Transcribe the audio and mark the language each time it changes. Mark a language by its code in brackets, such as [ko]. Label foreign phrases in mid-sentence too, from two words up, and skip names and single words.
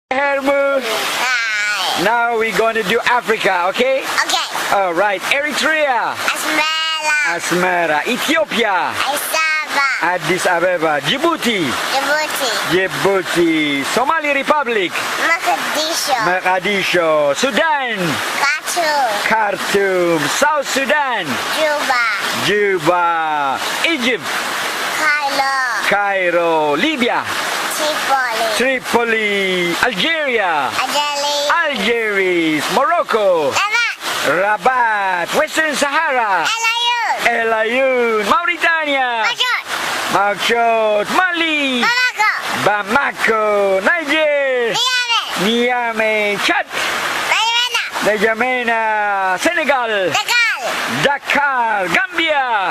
[en] Hermu. Hi. Now we're going to do Africa, okay? Okay. All right. Eritrea, Asmara. Asmara. Ethiopia, Isaba. Addis Ababa. Djibouti, Djibouti. Djibouti. Somali Republic, Mogadishu. Mogadishu. Sudan, Khartoum. Khartoum. South Sudan, Juba. Juba. Egypt, Cairo. Cairo. Libya, Tripoli. Tripoli. Algeria, Adeli. Algiers. Morocco, Rabat. Rabat. Western Sahara, Elayun. El Ayoun. Mauritania, Majot. Nouakchott. Mali, Bamako. Bamako. Niger, Niamey. Niamey. Chad, N'Djamena. N'Djamena. Senegal, Dakar. Dakar. Gambia,